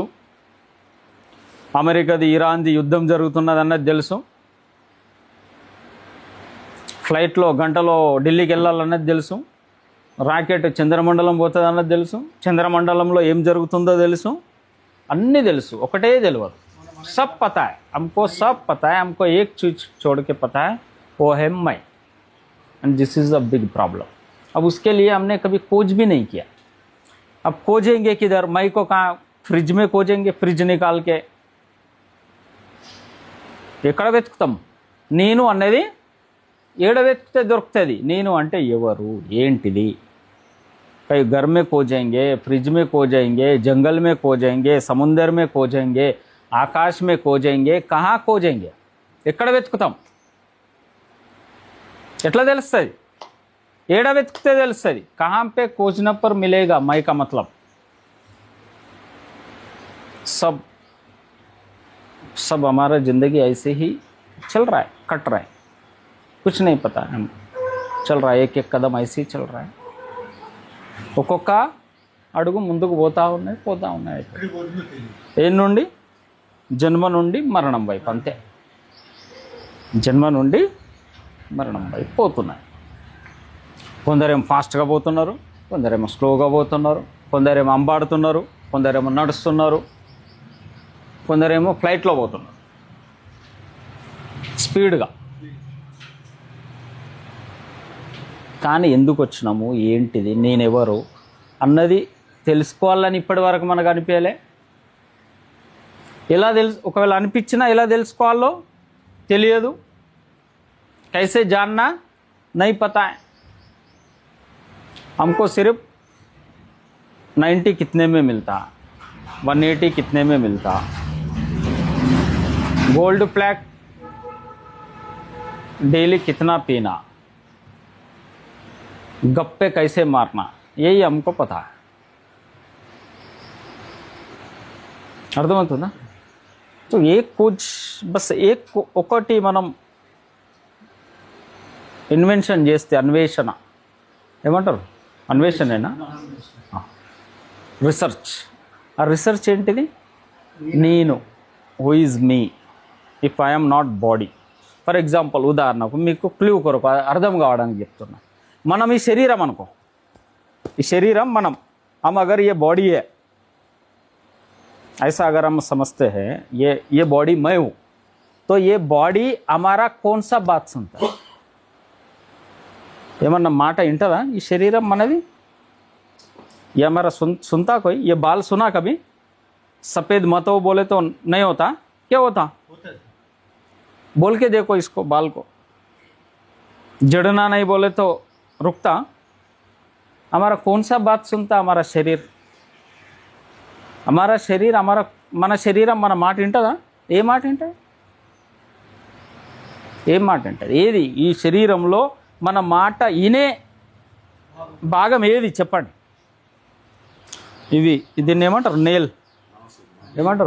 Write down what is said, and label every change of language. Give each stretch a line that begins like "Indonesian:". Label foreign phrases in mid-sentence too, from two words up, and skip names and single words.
Telugu: అమెరికాది ఇరాన్ది యుద్ధం జరుగుతున్నది అన్నది తెలుసు. ఫ్లైట్లో గంటలో ఢిల్లీకి వెళ్ళాలన్నది తెలుసు. రాకెట్ చంద్రమండలం పోతుంది అన్నది తెలుసు. చంద్రమండలంలో ఏం జరుగుతుందో తెలుసు. అన్నీ తెలుసు, ఒకటే తెలియదు.
Hindi: सब पता है हमको, सब पता है हमको, एक चीज छोड़ के पता है, वो है मैं.
English: And this is a big problem.
Hindi: अब उसके लिए हमने कभी खोज भी नहीं किया. अब खोजेंगे किधर, मैं को कहाँ, फ्रिज में खोजेंगे, फ्रिज निकाल के.
Telugu: ఎక్కడ వెతుకుతాం? నేను అనేది ఏడ వెతికితే దొరుకుతుంది. నేను అంటే ఎవరు, ఏంటిది?
Hindi: कहीं घर में खो जाएंगे, फ्रिज में खो जाएंगे, जंगल में खो जाएंगे, समुंदर में खो जाएंगे, आकाश में खो जाएंगे, कहाँ खो जाएंगे?
Telugu: ఎక్కడ వెతుకుతాం? ఎట్లా తెలుస్తుంది? ఏడ వెతికితే తెలుస్తుంది.
Hindi: कहाँ पे खोजना पर मिलेगा, मई का मतलब सब हमारा ज़िंदगी ऐसे ही चल रहा है, कट रहा है, कुछ नहीं पता हम चल रहा है, एक एक कदम ऐसे ही चल रहा है.
Telugu: ఒక్కొక్క అడుగు ముందుకు పోతూ ఉన్నాయి. ఏం నుండి? జన్మ నుండి మరణం వైపు. అంతే, జన్మ నుండి మరణం వైపు పోతున్నాయి. కొందరేమో ఫాస్ట్గా పోతున్నారు, కొందరేమో స్లోగా పోతున్నారు, కొందరేమో అంబాడుతున్నారు, కొందరేమో నడుస్తున్నారు, కొందరేమో ఫ్లైట్లో పోతున్నారు స్పీడ్గా. కానీ ఎందుకు వచ్చినాము, ఏంటిది, నేనెవరు అన్నది తెలుసుకోవాలని ఇప్పటి వరకు మనకు అనిపించలే. ఎలా ఒకవేళ అనిపించినా ఎలా తెలుసుకోవాలో తెలియదు.
Hindi: कैसे जानना नहीं पता है हमको. सिर्फ 90 कितने में मिलता, 180 कितने में मिलता, गोल्ड फ्लैग डेली कितना पीना, गप्पे कैसे मारना, यही हमको पता है.
Telugu: అర్థమవుతుందా? సో ఒకటి మనం ఇన్వెన్షన్ చేస్తే, అన్వేషణ ఏమంటారు? అన్వేషణేనా? రీసెర్చ్. ఆ రీసెర్చ్ ఏంటిది? నేను,
English: Who is me if I'm not body. For example,
Telugu: ఉదాహరణకు మీకు క్లూ కొరకు అర్థం కావడానికి చెప్తున్నా. మనం ఈ శరీరం అనుకో, ఈ శరీరం మనం,
Hindi: हम अगर ये बॉडी है, ऐसा अगर हम समझते हैं ये बॉडी मैं हूँ, तो ये बॉडी हमारा कौन सा बात सुनता है?
Telugu: ఏమన్నా మాట వింటదా ఈ శరీరం మనది?
Hindi: ये हमारा सुनता कोई? ये बाल सुना कभी? सफ़ेद मत हो बोले तो नहीं होता, क्या होता? बोल के देखो इसको, बाल को. जड़ना नहीं बोले तो रुकता. हमारा कौन सा बात सुनता? हमारा शरीर.
Telugu: మన శరీరం మన మాట వింటదా? ఏ మాట వింటది? ఏం మాట వింటది? ఏది ఈ శరీరంలో మన మాట వినే భాగం ఏది చెప్పండి? దీన్ని ఏమంటారు? నేల్ ఏమంటారు?